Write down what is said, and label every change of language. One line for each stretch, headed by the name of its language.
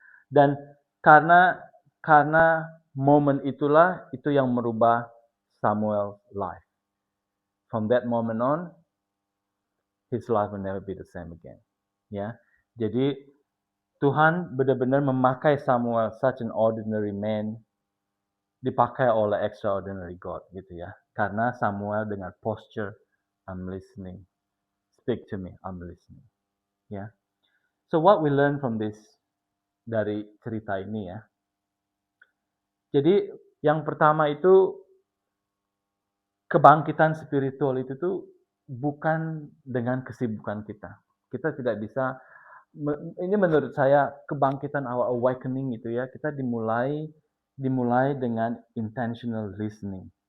Indonesian: Dan karena momen itulah itu yang merubah Samuel's life.
English: From that moment on, his life will never be the same again.
Indonesian: Ya, jadi Tuhan benar-benar memakai Samuel,
English: such an ordinary man,
Indonesian: dipakai oleh
English: extraordinary God
Indonesian: gitu ya. Karena Samuel dengan posture,
English: I'm listening. Speak to me, I'm listening.
Indonesian: Ya.
English: So what we learn from this
Indonesian: dari cerita ini ya. Jadi yang pertama itu kebangkitan spiritual itu tuh bukan dengan kesibukan kita. Kita tidak bisa ini menurut saya kebangkitan
English: our awakening
Indonesian: itu ya, kita dimulai dengan intentional listening.